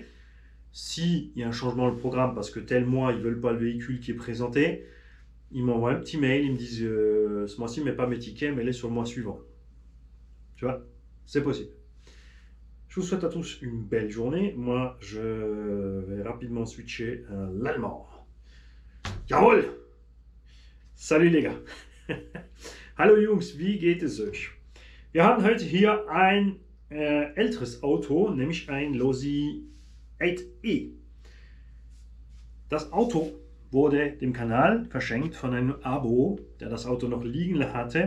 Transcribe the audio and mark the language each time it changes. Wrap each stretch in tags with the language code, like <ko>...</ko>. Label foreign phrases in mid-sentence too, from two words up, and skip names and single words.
<fr>S'il y a un changement dans le programme parce que tel mois, ils ne veulent pas le véhicule qui est présenté, ils m'envoient un petit mail, ils me disent ce mois-ci, mais pas mes tickets, mais les sur le mois suivant. Tu vois, c'est possible. Je vous souhaite à tous une belle journée. Moi, je vais rapidement switcher à l'allemand. Jawohl! Salut les gars!</fr> <de>Hallo Jungs, wie geht es euch? Wir haben heute hier ein älteres Auto, nämlich ein Losi 8e. Das Auto wurde dem Kanal verschenkt von einem Abo, der das Auto noch liegen hatte.</de>